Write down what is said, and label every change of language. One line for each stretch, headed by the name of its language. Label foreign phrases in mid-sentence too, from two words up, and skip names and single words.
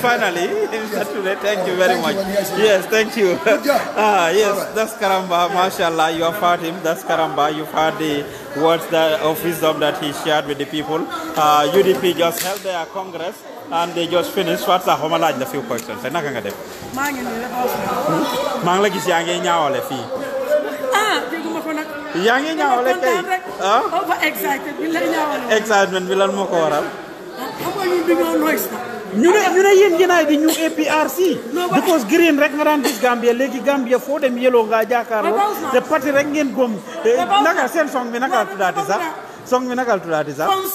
English: Finally. Yes. Thank you very much. Yes, thank you. Good job. Yes, right. That's Karamba. MashaAllah, you have heard him. That's Karamba. You've heard the words of wisdom that he shared with the people. UDP just held their Congress. And they just finished. What's the homalaj? The few questions. I
Wolof: naka def. Mang la gis yaa ngi ñaawale fii. Déguma ko nag. Yaa ngi ñaawale kay.
English: Over excited
Wolof: bi la ñaawale. Excitement bi lan moo ko waral. Xam nga ñu dañoo noise na. ñu ne yéen ngeen ay di ñu APRC.
English: Because green
Wolof: rek nga daan gis Gambia léegi Gambia foo dem yellow nga jàkkaarloo. Te parti rek ngeen gom. Naka seen song bi naka tuddaati sax. Song bi naka tuddaati sax.